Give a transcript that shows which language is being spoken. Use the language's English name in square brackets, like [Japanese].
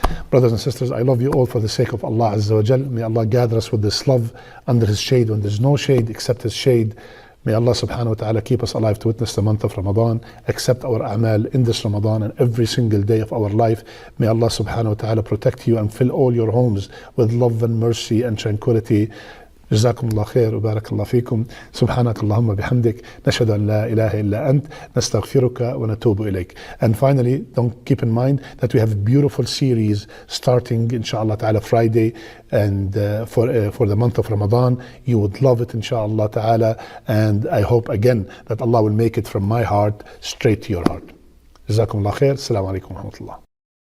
[English] Brothers and sisters, I love you all for the sake of Allah Azza wa Jal. May Allah gather us with this love under His shade when there's no shade except His shade. May Allah subhanahu wa ta'ala keep us alive to witness the month of Ramadan, accept our a'mal in this Ramadan and every single day of our life. May Allah subhanahu wa ta'ala protect you and fill all your homes with love and mercy and tranquility. [Arabic] جزاكم الله خير وبارك الله فيكم. سبحانك اللهم بحمدك نشهد أن لا إله إلا أنت نستغفرك ونتوب إليك. [English] And finally, don't keep in mind that we have a beautiful series starting inshallah ta'ala Friday and for the month of Ramadan. You would love it inshallah ta'ala, and I hope again that Allah will make it from my heart straight to your heart. [Arabic] جزاكم الله خير. السلام عليكم ورحمة الله.